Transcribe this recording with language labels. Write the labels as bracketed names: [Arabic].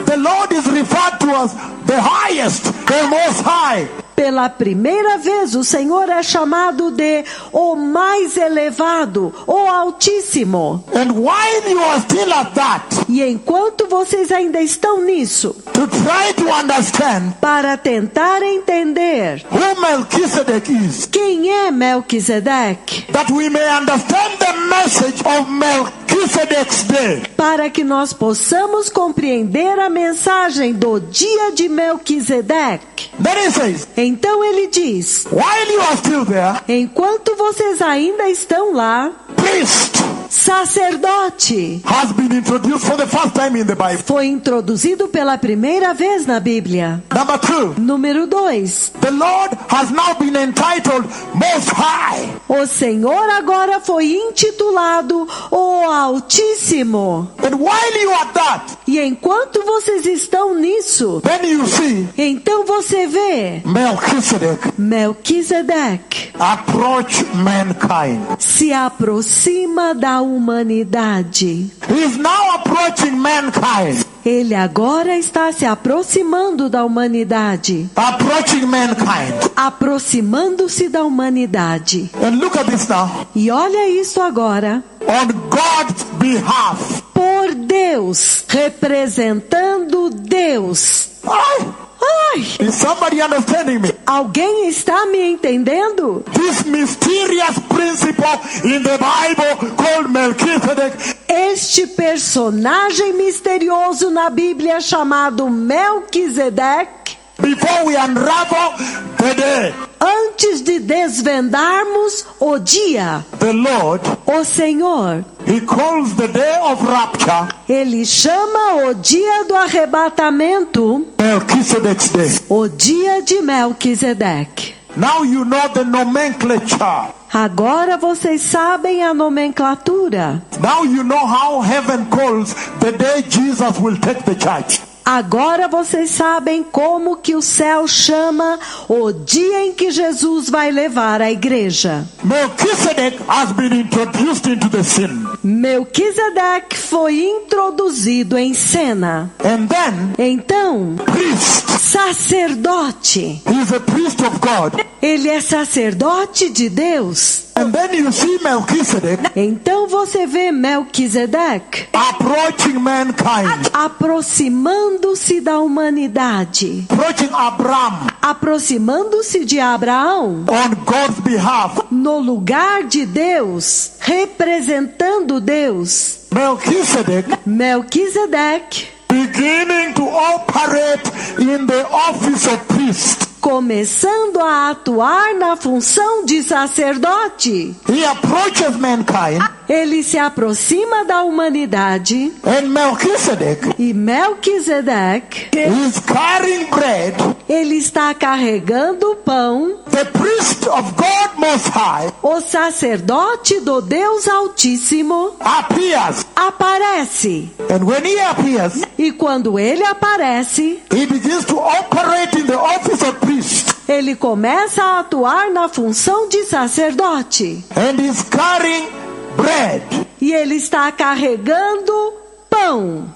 [English] the Lord is referred to as the highest, the Most High. [Portuguese] pela primeira vez, o Senhor é chamado de o mais elevado, o Altíssimo. [English] And while you are still at that, [Portuguese] E enquanto vocês ainda estão nisso, [English] to try to understand [Portuguese] para tentar entender [English] who Melchizedek is, [Portuguese] quem é Melquisedeque, [English] that we may understand the message of Melchizedek's day. [Portuguese] para que nós possamos compreender a mensagem do dia de Melquisedeque. [English] Then he says, [Portuguese] Então ele diz: [English] while you are still there, [Portuguese] enquanto vocês ainda estão lá, [English] priest [Portuguese] sacerdote [English] has been introduced for the first time in the Bible. [Portuguese] foi introduzido pela primeira vez na Bíblia. [English] Number 2, [Portuguese] Número 2. [English] the Lord has now been entitled Most High. [Portuguese] O Senhor agora foi intitulado o Altíssimo. [English] And while you are that, [Portuguese] E enquanto vocês estão nisso, [English] then you see [Portuguese] então você vê [English] Melchizedek [Portuguese] Melquisedeque [English] approach mankind. [Portuguese] se aproxima da humanidade. [English] He is now approaching mankind. [Portuguese] Ele agora está se aproximando da humanidade. [English] Approaching mankind. [Portuguese] Aproximando-se da humanidade. [English] And look at this now. [Portuguese] E olha isso agora. [English] On God's behalf. [Portuguese] Por Deus, representando Deus. Ai, [English] Is somebody understanding me? [Portuguese] alguém está me entendendo? [English] This mysterious principle in the Bible called Melchizedek [Portuguese] Este personagem misterioso na Bíblia chamado Melquisedeque, [English] before we unravel the day. [Portuguese] antes de desvendarmos o dia, [English] The Lord, [Portuguese] o Senhor, [English] He calls the day of rapture [Portuguese] Ele chama o dia do arrebatamento [English] Melchizedek's day. [Portuguese] o dia de Melquisedeque. [English] Now you know the nomenclature. [Portuguese] Agora vocês sabem a nomenclatura. [English] Now you know how heaven calls the day Jesus will take the church. [Portuguese] Agora vocês sabem como que o céu chama o dia em que Jesus vai levar a igreja. [English] Melchizedek has been introduced into the scene. [Portuguese] Melquisedeque foi introduzido em cena. [English] And then, [Portuguese] Então, [English] priest. [Portuguese] sacerdote. [English] He is a priest of God. [Portuguese] Ele é sacerdote de Deus. [English] And then you see Melchizedek [Portuguese] Então você vê Melquisedeque [English] approaching mankind. [Portuguese] aproximando-se da humanidade. [English] Approaching Abraham [Portuguese] Aproximando-se de Abraão. [English] on God's behalf. [Portuguese] No lugar de Deus, representando Deus. Melquisedeque, [English] Beginning to operate in the office of priest. [Portuguese] começando a atuar na função de sacerdote. [English] He approaches mankind. [Portuguese] Ele se aproxima da humanidade. [English] And Melchizedek [Portuguese] E Melquisedeque, [English] is carrying bread. [Portuguese] ele está carregando o pão. [English] The priest of God Most High [Portuguese] O sacerdote do Deus Altíssimo [English] appears. [Portuguese] aparece. [English] And when he appears, [Portuguese] E quando ele aparece, [English] he begins to operate in the office of priest. [Portuguese] ele começa a atuar na função de sacerdote. [English] And he's carrying bread [Portuguese] E ele está carregando pão